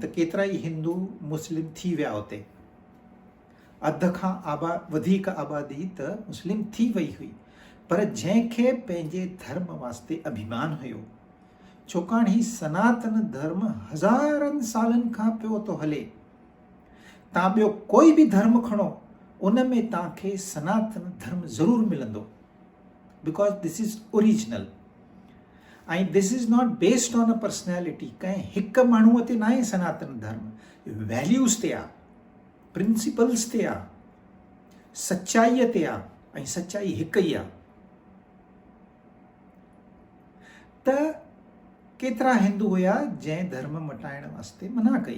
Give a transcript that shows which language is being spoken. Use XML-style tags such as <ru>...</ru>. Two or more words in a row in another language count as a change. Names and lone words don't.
<sd>त केतिरा ई हिंदू मुस्लिम थी विया उते। अध खां वधीक आबादी त मुस्लिम थी वई हुई। पर जंहिंखे पंहिंजे धर्म वास्ते अभिमान हुयो, छाकाणि ही सनातन धर्म हज़ारनि सालनि खां पियो थो हले। तव्हां ॿियो कोई बि धर्म खणो, उन में तव्हांखे सनातन धर्म ज़रूरु मिलंदो,</sd> <en>because this is original. ऐं this is not based on a personality.</en> <sd>कंहिं हिकु माण्हूअ ते न आहे सनातन धर्म। वैल्यूज़ ते आहे, प्रिंसिपल्स ते आहे, सचाईअ ते आहे, ऐं सचाई हिकु ई आहे। त केतिरा हिंदू हुया जंहिं धर्म मटाइण वास्ते मना कई।</sd>